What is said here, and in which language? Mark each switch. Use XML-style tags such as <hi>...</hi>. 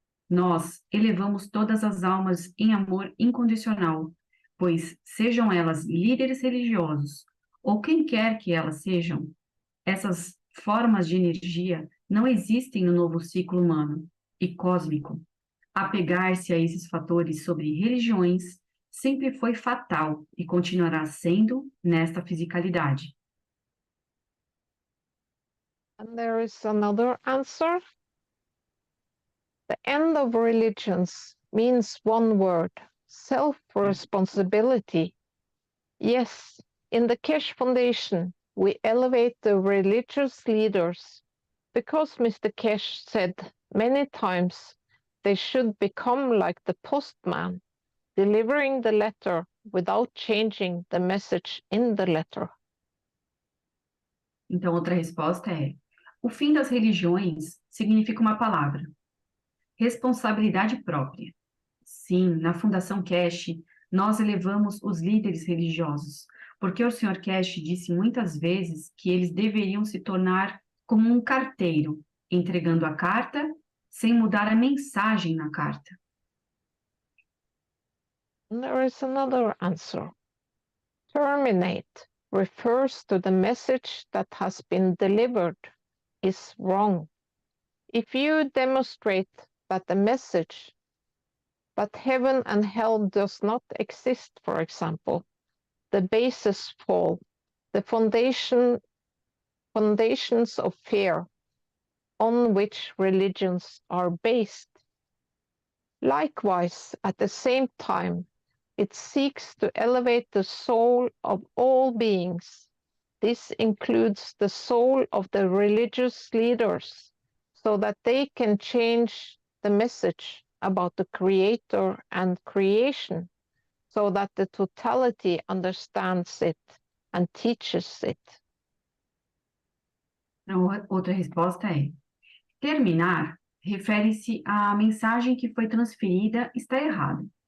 <pt>Nós elevamos todas as almas em amor incondicional, pois sejam elas líderes religiosos ou quem quer que elas sejam, essas formas de energia não existem no novo ciclo humano e cósmico. Apegar-se a esses fatores sobre religiões sempre foi fatal e continuará sendo nesta fisicalidade.</pt> <en>And there is another answer. The end of religions means one word: self-responsibility. Yes, in the Keshe Foundation, we elevate the religious leaders because Mr. Keshe said many times they should become like the postman, delivering the letter without changing the message in the letter.</en> <pt>Então, outra resposta é: o fim das religiões significa uma palavra: responsabilidade própria. Sim, na Fundação Keshe, nós elevamos os líderes religiosos, porque o Sr. Keshe disse muitas vezes que eles deveriam se tornar como um carteiro, entregando a carta sem mudar a mensagem na carta.</pt> <en>And there is another answer. Terminate refers to the message that has been delivered is wrong. If you demonstrate that the message, but heaven and hell does not exist, for example, the bases fall, the foundations of fear on which religions are based. Likewise, at the same time, it seeks to elevate the soul of all beings. This includes the soul of the religious leaders, so that they can change the message about the Creator and creation, so that the totality understands it and teaches it.</en> <pt>Outra resposta é: terminar refere-se à mensagem que foi transferida está errada.</pt>